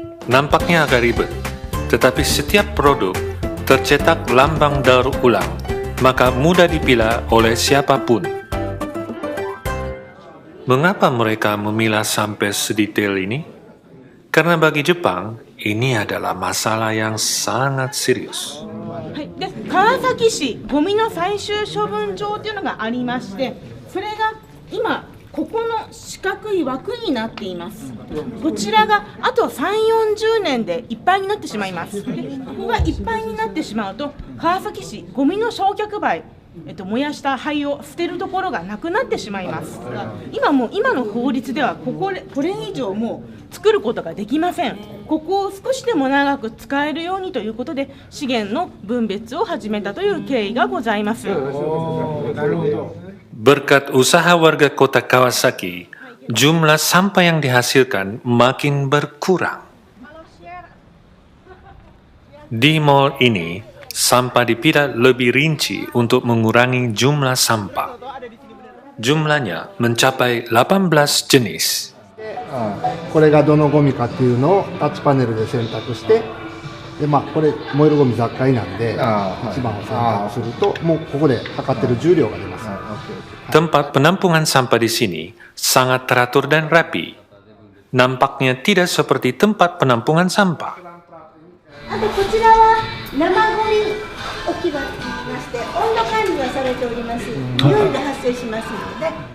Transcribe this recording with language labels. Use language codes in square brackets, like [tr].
[id] Nampaknya agak ribet, tetapi setiap produk tercetak lambang daur ulang, maka mudah dipilah oleh siapapun. Mengapa mereka memilah sampai sedetail ini? Karena bagi Jepang, ini adalah masalah yang sangat serius. [ja] で、川崎市ゴミの最終処分場というのがありまして、それが今ここの四角い枠になっています。こちらがあと3、40年でいっぱいになってしまいます。で、ここがいっぱいになってしまうと、川崎市ゴミの焼却灰、燃やした灰を捨てるところがなくなってしまいます。今の法律ではこれ以上もう作ることができません。ここを少しでも長く使えるようにということで資源の分別を始めたという経緯がございます。 [id] Berkat usaha warga kota Kawasaki, jumlah sampah yang dihasilkan makin berkurang. Di mall ini, sampah dipilah lebih rinci untuk mengurangi jumlah sampah. Jumlahnya mencapai 18 jenis. [ja] これがどのゴミかっていうのをタッチパネルで選択して、でこれ燃えるゴミ雑貨なんで、1番を選択するともうここで測ってる重量が出ます。 [id] Tempat penampungan sampah di sini sangat teratur dan rapi. Nampaknya tidak seperti tempat penampungan sampah. [ja] あとこちらは生ゴミ置き場といいまして、温度管理がされております。匂いが発生しますので。